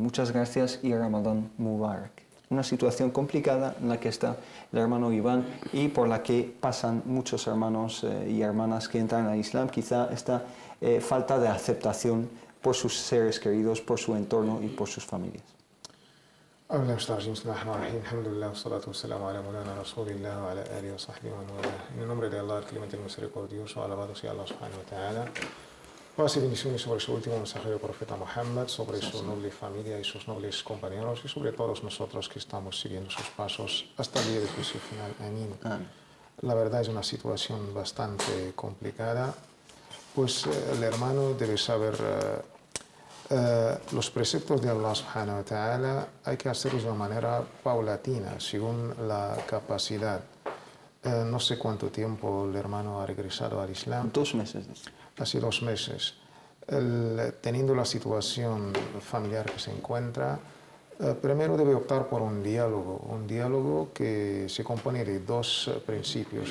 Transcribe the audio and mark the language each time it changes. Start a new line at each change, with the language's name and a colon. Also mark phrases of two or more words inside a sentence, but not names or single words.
Spanish: Muchas gracias y
Arabic: رمضان مبارك.
Spanish: Una situación complicada en la que está el hermano Iván y por la que pasan muchos hermanos y hermanas que entran al Islam. Quizá esta falta de aceptación por sus seres queridos, por su entorno y por sus familias. En el nombre de Allah, el clemente y misericordioso, alabado sea Allah
Arabic: سبحانه وتعالى.
Spanish: Paz y bendiciones sobre su último mensajero, profeta Muhammad, sobre su noble familia y sus nobles compañeros, y sobre todos nosotros que estamos siguiendo sus pasos hasta el día de juicio final. Amén. La verdad es una situación bastante complicada, pues el hermano debe saber los preceptos de Allah
Arabic: سبحانه وتعالى.
Spanish: Hay que hacerlos de una manera paulatina, según la capacidad. No sé cuánto tiempo el hermano ha regresado al Islam. 2 meses. Hace 2 meses. Teniendo la situación familiar que se encuentra, primero debe optar por un diálogo que se compone de 2 principios.